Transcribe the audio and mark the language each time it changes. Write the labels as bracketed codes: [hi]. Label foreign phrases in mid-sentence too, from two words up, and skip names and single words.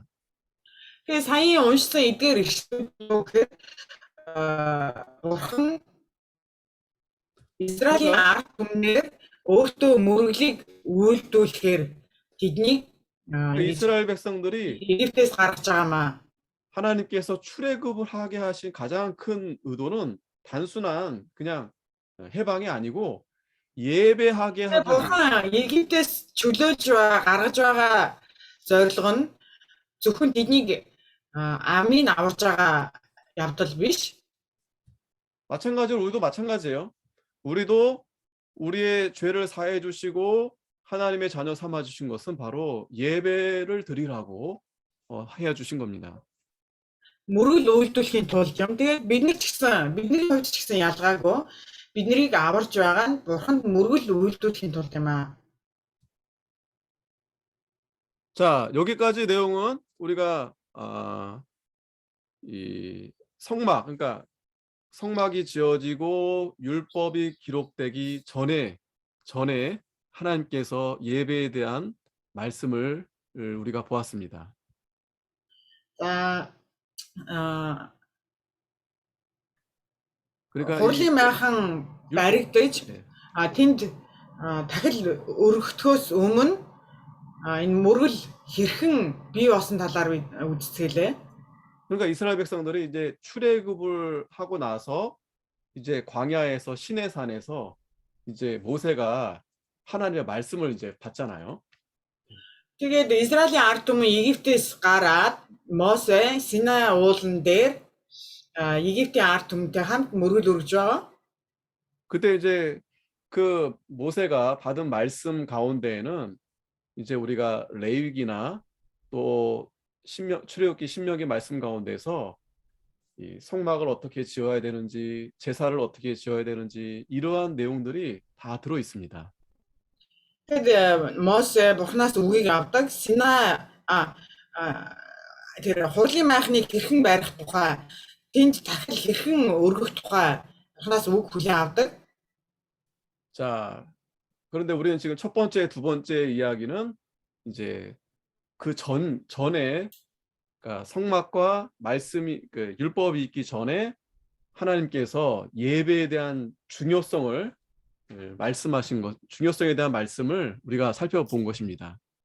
[mn] Тэгээ саяын уншсан эдгээр ишлүүд юу гэхээр бурхан Израилийн [ko] 그러니까 [mn] ард түмнээр өөртөө мөрөглийг үйлдүүлэхээр тэднийг ингэж [ko] 이스라엘 백성들이 [mn] Египтээс гаргаж байгаамаа. [ko] 하나님께서 출애굽을 하게 하신 가장 큰 의도는 단순한 그냥 해방이 아니고 예배하게 [mn] Тэгээ [ko] 하기 위해서. [mn] бурхан Египтээс чөлөөлж гаргаж байгаа зорилго нь зөвхөн тэднийг амийн аварж байгаа явдал биш. [ko] 마찬가지로 우리도 마찬가지예요. 우리도 우리의 죄를 사해 주시고 하나님의 자녀 삼아 주신 것은 바로 예배를 드리라고 해 주신 겁니다. [mn] Мөргөл үйлдүүлэхийн тулд юм. Тэгээд бидний хувьд ч гэсэн ялгаагүй биднийг аварж байгаа нь бурханд мөргөл үйлдүүлэхийн тулд юм аа. [ko] 자, 여기까지 내용은 우리가 이 성막, 그러니까 성막이 지어지고 율법이 기록되기 전에 하나님께서 예배에 대한 말씀을 우리가 보았습니다. [mn] За [ko] 그러니까 [mn] хурлын майхан баригдаж [ko] 네. [mn] тэнд дахил өргөхтөөс өмнө энэ мөргөл хэрхэн бий болсон талаар үздэсгэлээ. [ko] 그러니까 이스라엘 백성들이 이제 출애굽을 하고 나서 이제 광야에서 시내산에서 이제 모세가 하나님의 말씀을 이제 받잖아요. [mn] Тэгээд Израилийн ард түмэн Египтээс гараад Мосе Синай уулан дээр Египтийн ард түмэнтэй хамт мөргөл өргөж байгаа. [ko] 그때 이제 그 모세가 받은 말씀 가운데에는 이제 우리가 레위기나 또 출애굽기 신명기 말씀 가운데서 이 성막을 어떻게 지어야 되는지, 제사를 어떻게 지어야 되는지 이러한 내용들이 다 들어 있습니다. [mn] Тэгээд Мосе Бурханаас үгийг авдаг Синай тэр хурлын майхныг хэрхэн барих тухай тэнд дахил хэрхэн өргөх тухай Бурханаас үг хүлээн авдаг. [ko] 자, 그런데 우리는 지금 첫 번째, 두 번째 이야기는 이제 그 전에 그러니까 성막과 말씀이 그 율법이 있기 전에 하나님께서 예배에 대한 중요성을 말씀하신 것, 중요성에 대한 말씀을 우리가 살펴본 것입니다.